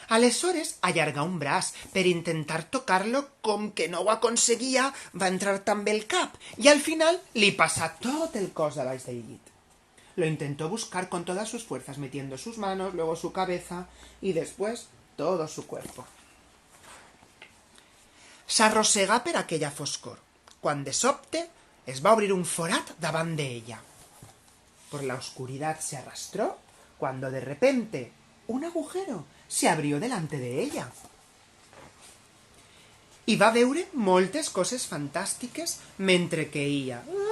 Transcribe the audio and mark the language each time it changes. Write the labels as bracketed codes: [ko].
[ca] Aleshores allargà un braç per intentar tocar-lo, com que no ho aconseguia, va entrar també el cap i al final li passà tot el cos a baix del llit. [es] Lo intentó buscar con todas sus fuerzas, metiendo sus manos, luego su cabeza y después todo su cuerpo. [ca] S'arrossegà per aquella foscor, quan de sobte es va obrir un forat davant d'ella. [es] Por la oscuridad se arrastró cuando de repente un agujero se abrió delante de ella. [ca] I va veure moltes coses fantàstiques mentre queía.